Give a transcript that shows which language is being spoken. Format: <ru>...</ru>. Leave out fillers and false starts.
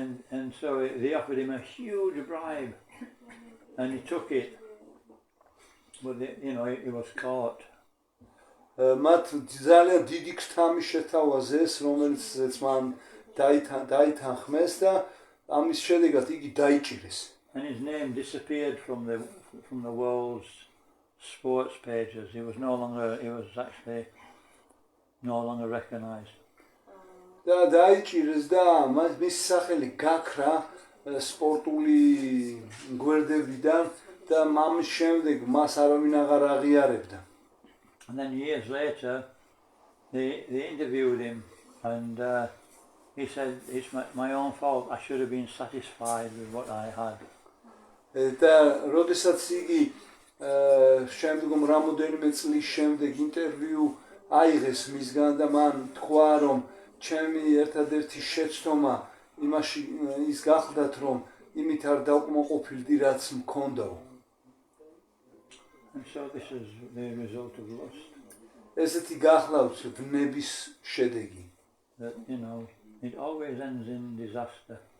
<en>And so they offered him a huge bribe, and he took it. But he was caught.</en> <ka>მათ ძალიან დიდი ქთამი შეთავაზეს, რომელიც მან დაითანხმეს და ამის შედეგად იგი დაიჭირეს.</ka> <en>And his name disappeared from the world's sports pages. He was actually no longer recognized.</en> <ka>და დაიჭირეს და მის სახელი გაქრა სპორტული გვერდებიდან და ამის შემდეგ მას არავინ აღარ აღიარებდა.</ka> <en>And then years later, they interviewed him, and he said, "It's my own fault. I should have been satisfied with what I had."</en> <ka>და როდესაც იგი შემდგომ რამოდენიმე წლის შემდეგ ინტერვიუ აიღეს მისგან და მან თქვა, რომ ჩემი ერთადერთი შეცდომა იმაში ის გახლდათ, რომ იმით არ დავკმაყოფილდი, რაც მქონდაო.</ka> <en>And so this is the result of lust.</en> <ka>ესეთი გახლავთ ვნების შედეგი.</ka> <en>That it always ends in disaster.</en>